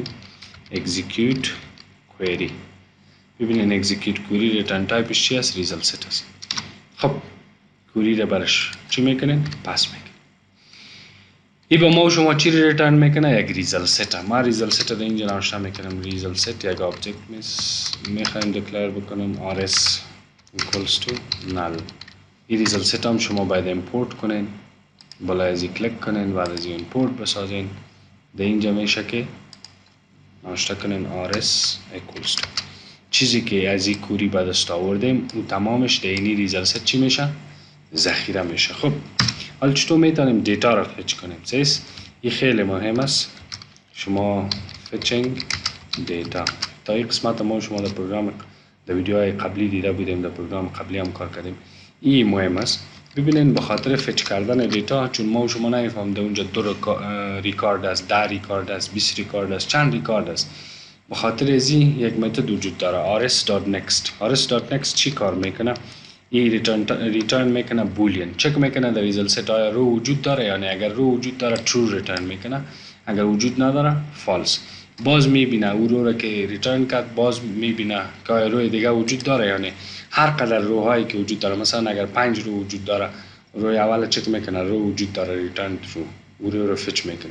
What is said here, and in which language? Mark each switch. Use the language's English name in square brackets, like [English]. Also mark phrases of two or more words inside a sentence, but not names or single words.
[English] execute query. ببینین execute query return type [Persian] چی است؟ [English] result set است. [Persian] خب query را برش چی میکنین؟ پاس میکنین. ای با ما شما چی ریترن میکنه؟ یک [English] result set. [Persian] ما [English] result set [Persian] را اینجا نوشته میکنم result set یک آبجکت میخوایم دکلیر بکنم [English] rs equals to null. [Persian] این [English] result set [Persian] هم شما باید import کنین. بالا ازی کلیک کنین، بعد ازی import بسازین. در اینجا میشه که نوشته کنین [English] rs equals to [Persian] چیزی که از این کوری به دست آوردیم اون تمامش در اینی [English] result set [Persian] چی میشه؟ ذخیره میشه. خب حالا چطور میتونیم دیتا را فچ کنیم؟ این خیلی مهم است. شما [English] fetching data [Persian] تا این قسمت ما شما در پروگرام در ویدیوهای قبلی دیده بودیم، در پروگرام قبلی هم کار کردیم. این مهم است. ببینین به خاطر فچ کردن دیتا، چون ما شما نمیفهم در اونجا 2 ریکارد است، 10 ریکارد است، 20 ریکارد است، چند ریکارد است. به خاطر ازی یک متد وجود داره rs.next چی کار میکنه؟ این ریترن میکنه بولین. چک میکنه در [English] result set [Persian] آیا رو وجود داره یا نه. اگر رو وجود داره [English] true return [Persian] میکنه، اگر وجود نداره فالس. باز میبینه او رو که ریترن کرد، باز میبینه که روی دیگه وجود داره یا نه. هر قدر روهایی که وجود داره، مثلا اگر 5 رو وجود داره، روی اول چک میکنه رو وجود داره، [English] return true, [Persian] او رو فچ میکنه.